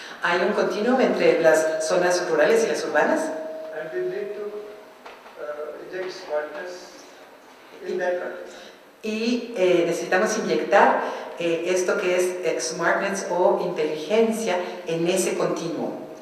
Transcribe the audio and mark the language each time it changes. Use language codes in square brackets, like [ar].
[es] Hay un continuum entre las zonas rurales y las urbanas. [en] And we need to inject smartness in that context. [es] Y necesitamos inyectar esto que es [en] smartness [es] o inteligencia en ese continuum.